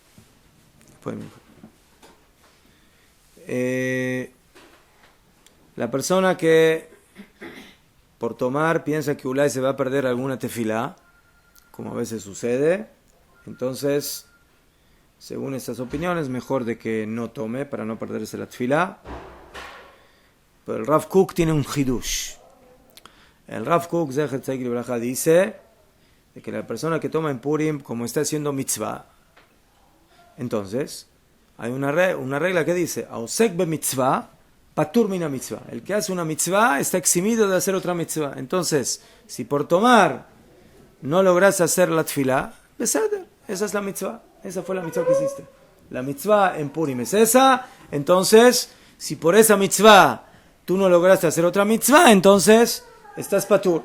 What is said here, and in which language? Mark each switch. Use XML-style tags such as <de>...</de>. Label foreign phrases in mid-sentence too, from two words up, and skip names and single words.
<es>La persona que por tomar piensa que Ulay se va a perder alguna tefilá, como a veces sucede, entonces según estas opiniones, mejor de que no tome para no perderse la tefilá. Pero el Rav Kook tiene un hidush. El Rav Kook,</es> <he>זכר צדיק לברכה,</he> <es>dice de que la persona que toma en Purim, como está haciendo mitzvah, entonces hay una regla que dice:</es> <he>העוסק במצוה פטור מן המצוה.</he> <es>El que hace una mitzvah está eximido de hacer otra mitzvah. Entonces, si por tomar no logras hacer la tefilá, beseder, esa es la mitzvah. Esa fue la mitzvah que hiciste. La mitzvah en Purim es esa. Entonces, si por esa mitzvah tú no lograste hacer otra mitzvah, entonces estás patur.</es>